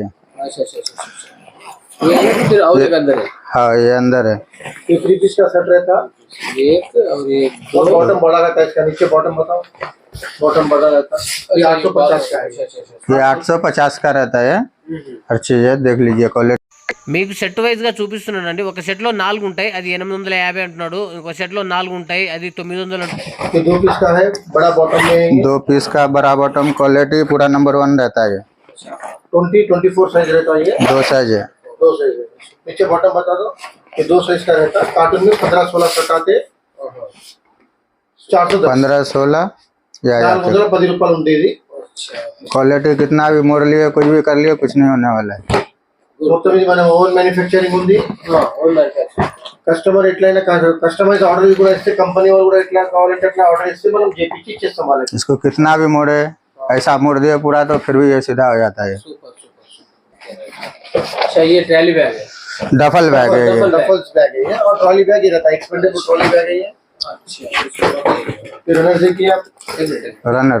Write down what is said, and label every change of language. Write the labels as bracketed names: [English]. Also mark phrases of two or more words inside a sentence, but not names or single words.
[Hindi] अच्छा अच्छा अच्छा। ये फिर और एक अंदर है, हाँ ये अंदर है। ये 3 पीस का सेट रहता। एक और एक और बॉटम बड़ा रहता है इसका, नीचे बॉटम बताओ। बॉटम बड़ा रहता है। ये 850 का है। अच्छा अच्छा अच्छा। ये 850 का रहता है। हर चीज है, देख लीजिए क्वालिटी। [Telugu] మీకు [English] set wise [Telugu] గా చూపిస్తున్నానండి. ఒక సెట్ లో 4 ఉంటాయి, అది 850 అంటున్నాడు. ఇంకో సెట్ లో 4 ఉంటాయి, అది 900 అంటున్నాడు. [Hindi] ये 2 पीस का है, बड़ा बॉटम में 2 पीस का बड़ा बॉटम, क्वालिटी पूरा नंबर 1 रहता है। 20 24 साइज रहता है। ये 2 साइज है। 2 साइज है। नीचे बॉटम बता दो। ये 2 साइज का रहता है। कार्टून में 15-16 सेट आते। 410 15-16 या [Telugu] 410 రూపాయలు ఉండేది. [Hindi] क्वालिटी कितना भी मोड़ लिए, कुछ भी कर लिए, कुछ नहीं होने वाला है। [Telugu] మొత్తం ఇది మన [English] own manufacturing [Telugu] ఉంది. కస్టమర్ ఎట్లయినా [English] customize order [Telugu] కూడా ఇస్తే, కంపెనీ వాళ్ళు కూడా ఎట్లా కావాలంటే అట్లా ఆర్డర్ ఇస్తే మనం చేపించి ఇచ్చేస్తాం వాళ్ళకి. [Hindi] इसको कितना भी मोड़े, ऐसा मोड़ दिए पूरा तो फिर भी ये सीधा हो जाता है। अच्छा ये [English] trolley bag [Hindi] है, [English] duffel bag [Hindi] है ये। [English] duffels bag [Hindi] है ये, और [English] trolley bag [Hindi] ही रहता है, [English] expandable trolley bag [Hindi] है ये। अच्छा फिर रनर देखिए आप, रनर